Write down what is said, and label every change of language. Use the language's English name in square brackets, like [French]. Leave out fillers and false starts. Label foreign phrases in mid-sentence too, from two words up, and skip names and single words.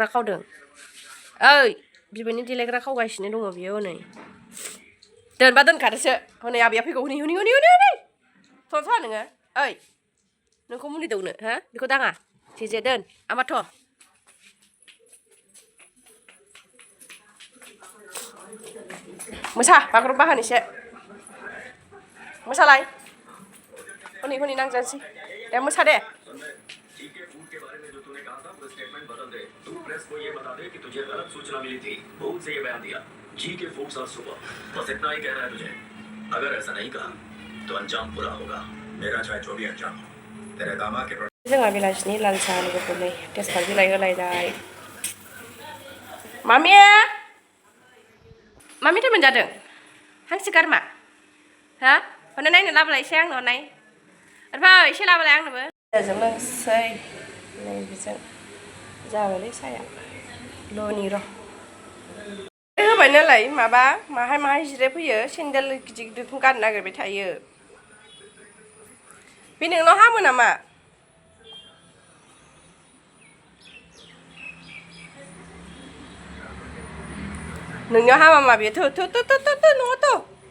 [Bodo] खावदों ओइ बिबैनि देलायग्रा खावगासिनो दङ बियो हनै दोनबा दोनखादोसो हनै आबैया फैगौ हनै हनै हनै हनै हनै थ'फा नोङो ओइ नोंखौ मुलि दौनो हो बेखौ दाङा जेजे दोन आमाथ' मोसा बागुरुम्बा होनैसो मोसालाय हनै हनै नांजानोसै दे मोसा दे [Hindi] तू प्रेस को ये बता दे कि तुझे गलत सूचना मिली थी भूत से ये बयान दिया जी के फूड्स और सुपर बस इतना ही कहना है तुझे अगर ऐसा नहीं कहा तो अंजाम बुरा होगा मेरा चाहे जो भी अंजाम हो तेरे दामाद के [Bodo] जोंहा बेलासिनि लाल साहा लोगोफोरलै तेजपात बिलाइ होलायबाय मामि मामिथ' मोनजादों हांसो गारमा हा हनै नायनो लाबोलाय एसे आंनो हरनाय ओमफ्राय एसे लाबोलाय आंनोबो जों लोंसै नै बेजों जाबायलै साया ल'नि र' होबाय नालाय माबा माहाय माहाय जिरायफैयो सेन्देल गिदिर गिदिरखौ गाननो नागिरबाय थायो बे नोंनाव हामो नामा नोंनियाव हामा मा बेयो न'आव